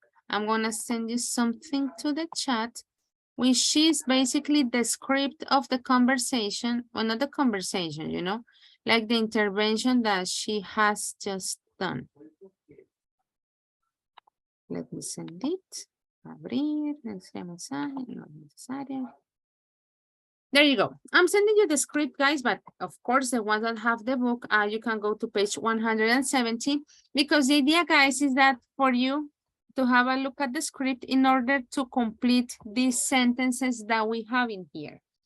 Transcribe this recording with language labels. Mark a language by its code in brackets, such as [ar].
[en] I'm gonna send you something to the chat, which is basically the script of the conversation, well, not the conversation, you know, like the intervention that she has just done. Let me send it. [es] Abrir, mensaje, no necesario. [en] There you go. I'm sending you the script, guys, but of course, the ones that have the book, you can go to page 170, because the idea, guys, is that for you to have a look at the script in order to complete these sentences that we have in here.